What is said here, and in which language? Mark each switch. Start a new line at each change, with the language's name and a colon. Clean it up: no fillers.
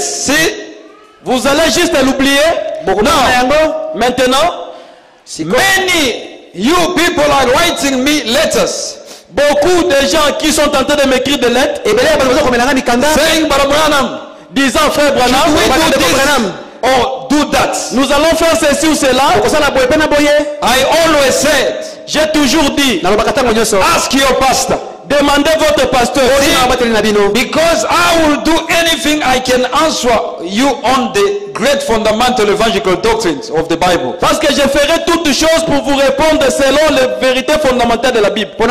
French: Si vous allez juste l'oublier? Non.
English: Maintenant, many you people are writing me letters.
French: Beaucoup de gens qui sont en train de m'écrire des lettres,
English: saying, Branham,
French: disant frère Branham,
English: oh, do that.
French: Nous allons faire ceci ou cela.
English: I always said,
French: j'ai toujours dit,
English: ask your pastor.
French: Demandez votre pasteur.
English: Because I will do anything I can answer you on the great fundamental evangelical doctrines of the Bible.
French: Parce que je ferai toutes choses pour vous répondre selon les vérités fondamentales de la Bible.